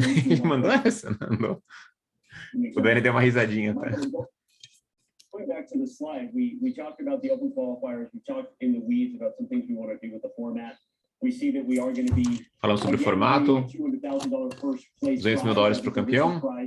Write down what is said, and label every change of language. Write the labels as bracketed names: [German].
[Portuguese] Ele mandou essa, mandou. O Dani deu uma risadinha, tá? [English] Going back to the slide, we talked about the open qualifiers. We talked in the weeds about some things we want to do with the format. We see that we are going to be [Portuguese] falando sobre o formato, $200 mil para o campeão.